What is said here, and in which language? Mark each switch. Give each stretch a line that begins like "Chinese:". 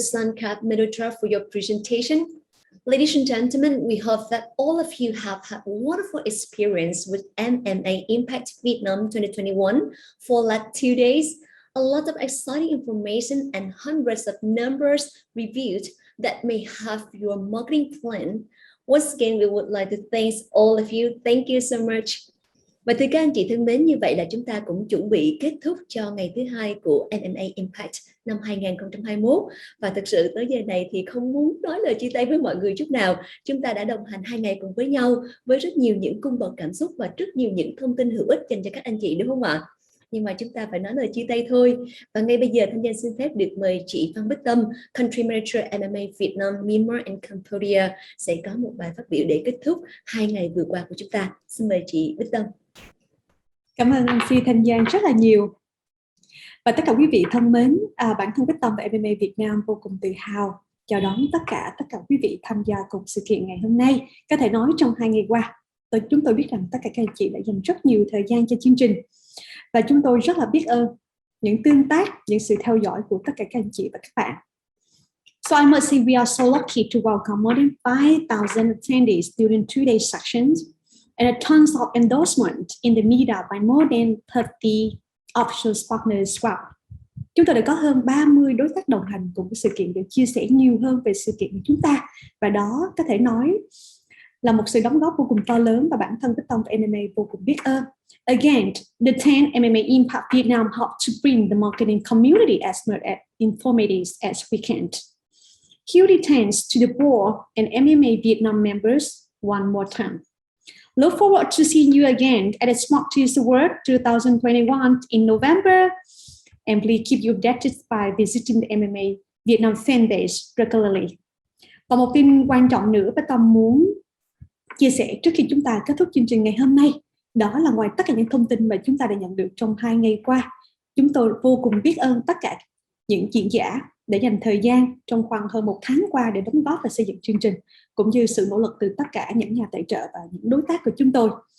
English: Sankat Mehrotra, for your presentation. Ladies and gentlemen, we hope that all of you have had a wonderful experience with MMA Impact Vietnam 2021 for like 2 days. A lot of exciting information and hundreds of numbers reviewed that may have your marketing plan. Once again, we would like to thank all of you. Thank you so much.
Vietnamese: Và thưa các anh chị thân mến, như vậy là chúng ta cũng chuẩn bị kết thúc cho ngày thứ hai của MMA Impact năm 2021. Và thực sự tới giờ này thì không muốn nói lời chia tay với mọi người chút nào. Chúng ta đã đồng hành 2 ngày cùng với nhau với rất nhiều những cung bậc cảm xúc và rất nhiều những thông tin hữu ích dành cho các anh chị, đúng không ạ? Nhưng mà chúng ta phải nói lời chia tay thôi. Và ngay bây giờ Thanh Giang xin phép được mời chị Phan Bích Tâm, Country Manager MMA Vietnam, Myanmar and Cambodia sẽ có một bài phát biểu để kết thúc 2 ngày vừa qua của chúng ta. Xin mời chị Bích Tâm. Cảm ơn MC Thanh Giang rất là nhiều. Và tất cả quý vị thân mến, bản thân Bích Tâm và MMA Việt Nam vô cùng tự hào chào đón tất cả quý vị tham gia cùng sự kiện ngày hôm nay. Có thể nói trong 2 ngày qua, chúng tôi biết rằng tất cả các anh chị đã dành rất nhiều thời gian cho chương trình. Và chúng tôi rất là biết ơn những tương tác, những sự theo dõi của tất cả các anh chị và các bạn.
English: So I must say we are so lucky to welcome more than 5,000 attendees during 2-day sections and a tons of endorsement in the media by more than 30 official partners as well.
Vietnamese: Chúng tôi đã có hơn 30 đối tác đồng hành cùng với sự kiện để chia sẻ nhiều hơn về sự kiện của chúng ta. Và đó có thể nói là một sự đóng góp vô cùng to lớn và bản thân Bích Tâm và MMA vô cùng biết ơn.
English: Again, the 10 MMA Impact Vietnam helped to bring the marketing community as much as informative as we can. Huge thanks to the board and MMA Vietnam members one more time. Look forward to seeing you again at the Smart Tuesday World 2021 in November. And please keep you updated by visiting the MMA Vietnam fan page regularly.
Vietnamese: Và một tin quan trọng nữa Bích Tâm muốn chia sẻ trước khi chúng ta kết thúc chương trình ngày hôm nay, đó là ngoài tất cả những thông tin mà chúng ta đã nhận được trong 2 ngày qua, chúng tôi vô cùng biết ơn tất cả những diễn giả để dành thời gian trong khoảng hơn 1 tháng qua để đóng góp và xây dựng chương trình, cũng như sự nỗ lực từ tất cả những nhà tài trợ và những đối tác của chúng tôi.